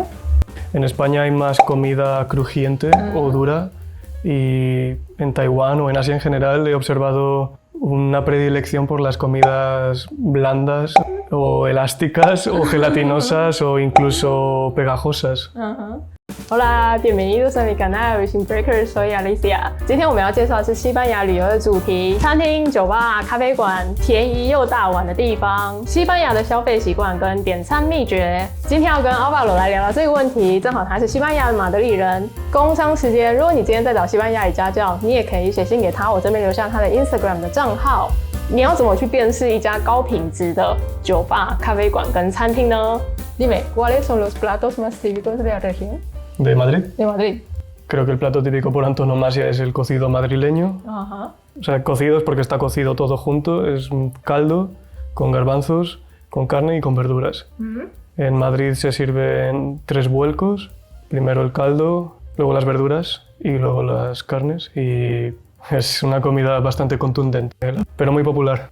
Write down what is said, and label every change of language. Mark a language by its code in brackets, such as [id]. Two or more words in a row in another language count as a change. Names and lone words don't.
[es] En España hay más comida crujiente o dura y en Taiwán o en Asia en general he observado una predilección por las comidas blandas o elásticas o gelatinosas o incluso pegajosas. Hola, bienvenidos a mi canal Vision Breaker， soy Alicia。 [zh] 今天我们要介绍的是西班牙旅游的主题：餐厅、酒吧、咖啡馆，便宜又大碗的地方。西班牙的消费习惯跟点餐秘诀。今天要跟阿巴罗来聊聊这个问题，正好他是西班牙的马德里人。工商时间，如果你今天在找西班牙语家教，你也可以写信给他，我这边留下他的 Instagram 的账号。你要怎么去辨识一家高品质的酒吧、咖啡馆跟餐厅呢？ [es] Dime, ¿cuáles son los platos más típicos de la región? ¿De Madrid? De Madrid. Creo que el plato típico por antonomasia es el cocido madrileño. Ajá. O sea, cocido es porque está cocido todo junto, es un caldo con garbanzos, con carne y con verduras. En Madrid se sirven 3 vuelcos, primero el caldo, luego las verduras y luego las carnes, y es una comida bastante contundente, pero muy popular.